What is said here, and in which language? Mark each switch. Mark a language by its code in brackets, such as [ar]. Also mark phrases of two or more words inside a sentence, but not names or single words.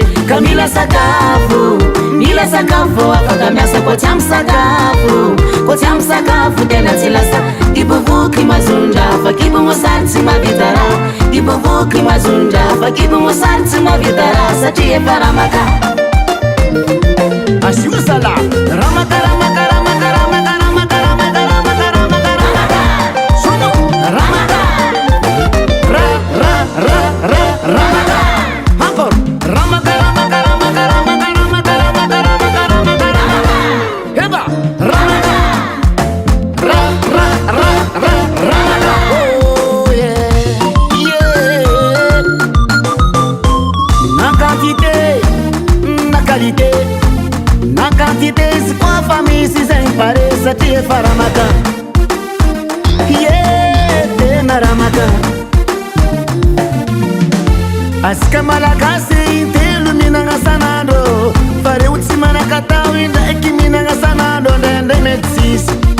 [mg] ka mila sakafo afaka miasa koa tsy amy sakafo koa tsy amy sakafo tena tsy lasa kibovoky mazondra fa kibo mosary tsy mavita raha kibovoky mazondra fa kibo mosary tsy mavita raha satria efa ramaka asio sala ramaka ramaka ramaka ramaka ramaka ramaka ramaka ramaka ramaka sono ramaka ra ra ra ra ramaka encore ramaka ramaka ramaka ramaka ramaka ramaka ramaka ramaka ramaka heba ramaka ra ra ra ra ramaka [en] oh yeah yeah [fr] na quantité na qualité [mg] na quantité izy koa fa misy zegny pare satria efa ramaka ye tena ramaka asika malagasy intelo minagna sanandro fa reo tsy manakatao indraiky minagna sanandro ndraindray mety tsisy